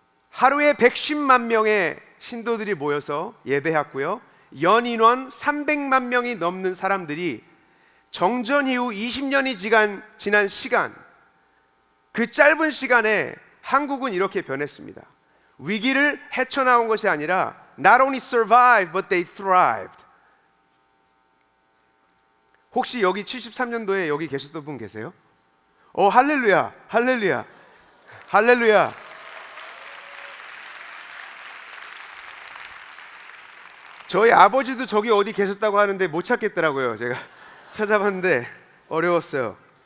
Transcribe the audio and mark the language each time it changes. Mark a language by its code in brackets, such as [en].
[ko] 하루에 110만 명의 신도들이 모여서 예배했고요. 연인원 300만 명이 넘는 사람들이 정전 이후 20년이 지난 시간, 그 짧은 시간에 한국은 이렇게 변했습니다. 위기를 헤쳐나온 것이 아니라 [en] not only survived but they thrived. [ko] 혹시 여기 73년도에 여기 계셨던 분 계세요? 할렐루야, 할렐루야, 할렐루야. 저희 아버지도 저기 어디 계셨다고 하는데 못 찾겠더라고요. 제가 찾아봤는데 어려웠어요.